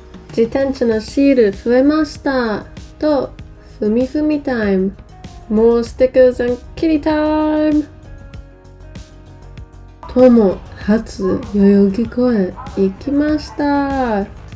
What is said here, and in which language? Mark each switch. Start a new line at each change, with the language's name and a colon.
Japanese: 自転車のシール増えましたと、ふみふみタイム。
English: More stickers and kitty time.
Japanese: とも初代々木公園行きました。